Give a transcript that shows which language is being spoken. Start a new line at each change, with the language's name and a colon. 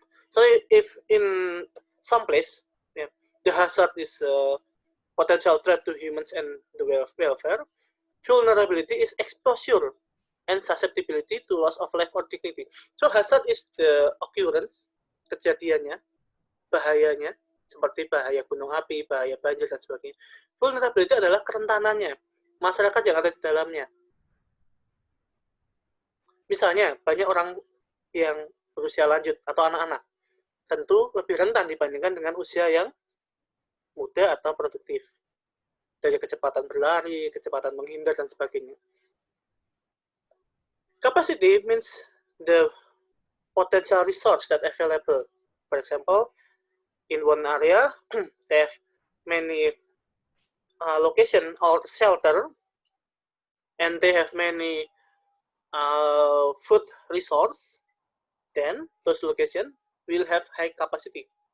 English: So if in some place, the hazard is a potential threat to humans and the welfare, vulnerability is exposure and susceptibility to loss of life or dignity. So hazard is the occurrence,
Indonesian: kejadiannya, bahayanya, seperti bahaya gunung api, bahaya banjir, dan sebagainya. Vulnerability adalah kerentanannya, masyarakat yang ada di dalamnya. Misalnya, banyak orang yang berusia lanjut atau anak-anak, tentu lebih rentan dibandingkan dengan usia yang muda atau produktif. Dari kecepatan berlari, kecepatan menghindar, dan sebagainya.
English: Capacity means the potential resource that available. For example, in one area, they have many location or shelter, and they have many food resource, then those location will have high capacity.